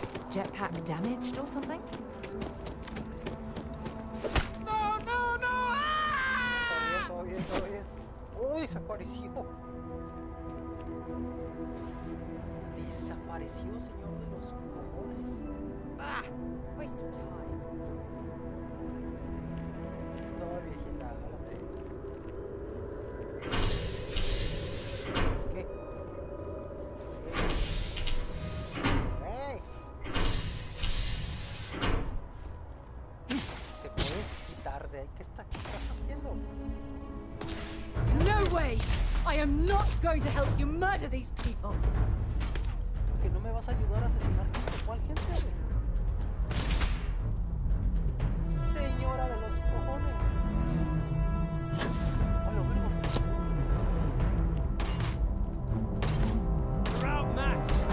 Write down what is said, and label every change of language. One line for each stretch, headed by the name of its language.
English: Jetpack damaged or something? No, no, no! ¡Ah!
Spanish: Todo bien, todo bien, todo bien. ¡Uy, desapareció! Desapareció, señor de los cojones.
English: Ah, waste of time.
Spanish: Estaba viejita, jálate. ¿Qué? ¡Hey! ¿Te puedes quitar de ahí? ¿Qué estás haciendo?
English: No way! I am not going to help you murder these people!
Spanish: Que no me vas a ayudar a asesinar gente. ¿Cuál gente? Señora de los cojones. A lo vergo.
English: You're out, Max.